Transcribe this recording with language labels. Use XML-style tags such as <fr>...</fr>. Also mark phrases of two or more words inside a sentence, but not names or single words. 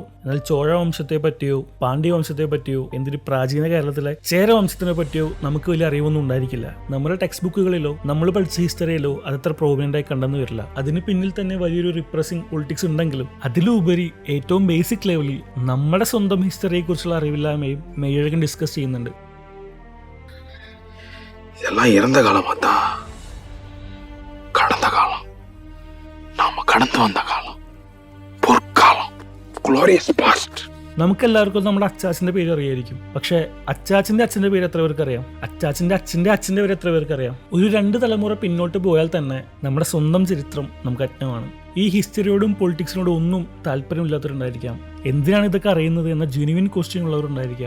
<ml>എന്നാൽ ചോഴ വംശത്തെ പറ്റിയോ പാണ്ഡ്യ വംശത്തെ പറ്റിയോ എന്തൊരു പ്രാചീന കേരളത്തിലെ ചേര വംശത്തിനെ പറ്റിയോ നമുക്ക് വലിയ അറിവൊന്നും ഉണ്ടായിരിക്കില്ല. നമ്മുടെ ടെക്സ്റ്റ് ബുക്കുകളിലോ നമ്മൾ പഠിച്ച ഹിസ്റ്ററിയിലോ അതത്ര പ്രോമിനന്റ് ആയി കണ്ടെന്ന് വരില്ല. അതിന് പിന്നിൽ തന്നെ വലിയൊരു</ml> <en>repressing politics</en> <ml>ഉണ്ടെങ്കിലും അതിലുപരി ഏറ്റവും ബേസിക് ലെവലിൽ നമ്മുടെ സ്വന്തം ഹിസ്റ്ററിയെ കുറിച്ചുള്ള അറിവില്ലായ്മയും മെയ്യഴകൻ ഡിസ്കസ് ചെയ്യുന്നുണ്ട്.</ml> <ta>இதெல்லாம் இறந்த காலமா தான், கடந்த காலம், நாம கடந்து வந்த காலம், பொற்காலம்,</ta> <en>glorious past.</en> <ml>നമുക്കെല്ലാവർക്കും നമ്മുടെ അച്ചാച്ചൻ്റെ പേര് അറിയായിരിക്കും. പക്ഷേ അച്ചാച്ചൻ്റെ അച്ഛൻ്റെ പേര് എത്ര പേർക്ക് അറിയാം? അച്ചാച്ചൻ്റെ അച്ഛൻ്റെ അച്ഛൻ്റെ പേര് എത്ര പേർക്ക് അറിയാം? ഒരു 2 തലമുറ പിന്നോട്ട് പോയാൽ തന്നെ നമ്മുടെ സ്വന്തം ചരിത്രം നമുക്ക് അജ്ഞമാണ്. ഈ ഹിസ്റ്ററിയോടും പൊളിറ്റിക്സിനോടും ഒന്നും താല്പര്യമില്ലാത്തവരുണ്ടായിരിക്കാം. എന്തിനാണ് ഇതൊക്കെ അറിയുന്നത് എന്ന</ml> <en>genuine question</en> <ml>ഉള്ളവരുണ്ടായിരിക്കാം.</ml>